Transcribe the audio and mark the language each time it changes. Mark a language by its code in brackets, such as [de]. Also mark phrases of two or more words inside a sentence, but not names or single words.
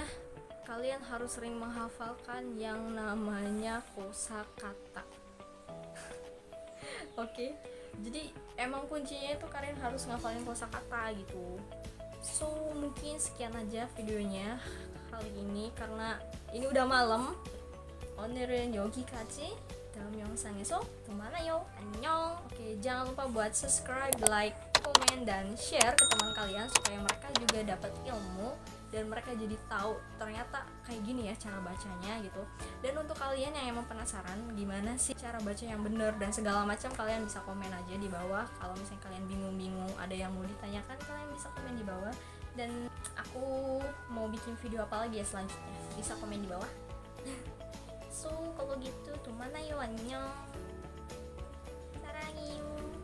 [id] Kalian harus sering menghafalkan yang namanya kosakata. Oke. Jadi emang kuncinya itu kalian harus ngafalin kosakata gitu. So mungkin sekian aja videonya kali ini karena ini udah malam. [ko] 오늘은 여기까지. 다음 영상에서 또 만나요. 안녕. [id] Oke, jangan lupa buat subscribe, like, komen, dan share ke teman kalian supaya mereka juga dapat ilmu dan mereka jadi tahu ternyata kayak gini ya cara bacanya gitu. Dan untuk kalian yang emang penasaran gimana sih cara baca yang bener dan segala macam, kalian bisa komen aja di bawah. Kalau misalnya kalian bingung-bingung ada yang mau ditanyakan, kalian bisa komen di bawah. Dan aku mau bikin video apa lagi ya selanjutnya, bisa komen di bawah. So kalau gitu, tumanayo, [ko] annyeong, 사랑해요.